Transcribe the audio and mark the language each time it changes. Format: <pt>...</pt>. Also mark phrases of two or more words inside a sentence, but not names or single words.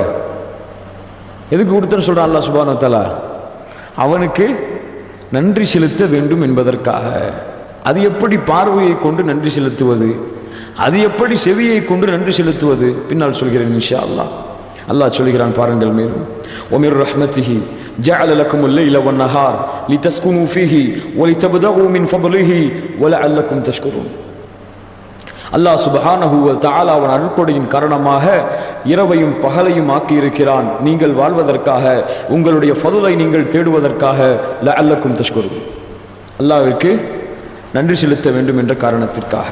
<ta>எதுக்கு கொடுத்தன்னு சொல்றான்</ta> <ar>الله سبحانه وتعالى?</ar> <ta>அவனுக்கு நன்றி செலுத்த வேண்டும் என்பதற்காக. அது எப்படி பார்வையை கொண்டு நன்றி செலுத்துவது? அது எப்படி செவியை கொண்டு நன்றி செலுத்துவது? பின்னால் சொல்கிறேன்</ta> <ar>إن شاء الله.</ar> <ta>அல்லாஹ் சொல்கிறான் பாருங்கள் மேலும்,</ta> <ar>وَمِنْ رَحْمَتِهِ جَعَلَ لَكُمُ اللَّيْلَ وَالنَّهَارَ لِتَسْكُنُوا فِيهِ وَلِتَبْتَغُوا مِنْ فَضْلِهِ وَلَعَلَّكُمْ تَشْكُرُونَ. الله سبحانه وتعالى</ar> <ta>அவன் அருட்கொடையின் காரணமாக இரவையும் பகலையும் ஆக்கியிருக்கிறான், நீங்கள் வாழ்வதற்காக, உங்களுடைய ஃபதுலை நீங்கள் தேடுவதற்காக.</ta> <ar>لعلكم تشكرون,</ar> <ta>அல்லாஹ்விற்கு நன்றி செலுத்த வேண்டும் என்ற காரணத்திற்காக.</ta>